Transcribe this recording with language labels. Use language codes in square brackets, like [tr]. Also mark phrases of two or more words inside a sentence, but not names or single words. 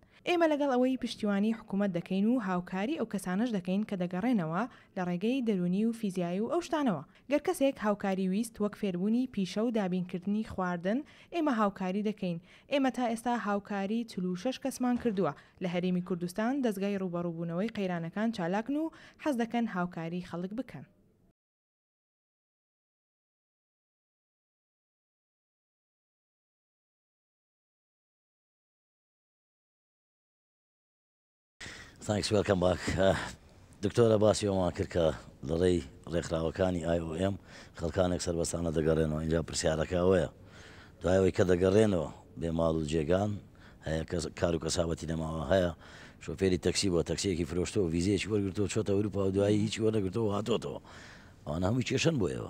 [ckb] ئێمە لەگەڵ ئەوەی پشتیوانی حکوومەت دەکەین و هاوکاری ئەو کەسانش دەکەین کە دەگەڕێنەوە لە ڕێگەی دەرونی و فیزیایی و ئەو شتانەوە. گەر کەسێک هاوکاری ویست وەک فێربوونی پیشە و دابینکردنی خواردن ئێمە هاوکاری دەکەین. ئێمە تا ئێستا هاوکاری 46 کەسمان کردووە لە هەرێمی کوردستان دەستگای ڕوبەڕووبوونەوەی قەیرانەکان چالاکن و حەز دەکەن هاوکاری خەڵک بکەن. [en] Thanks, welcome back. [ckb] دکتۆرە باسی ئەومان کرد کە لەڕێی ڕێکخراوەکانی IOM خەڵکانێک سەربەستانە دەگەڕێنەوە. اینجا پرسیارەکە ئەوەیە دوایەوەی کە دەگەڕێنەوە بێ ماڵ و جێگان هەیە کار و کەسابەتی نەماوە هەیە شۆفێری تەکسی بۆ تەکسیەکی فرۆشتەوە ویزەیەکی وەرگرتەوە چۆتە ئەوروپا و دوایی هیچی وەرنەگرتەوە هاتۆتەوە ئەوانە هەمووی کێشەن بۆ ئێوە.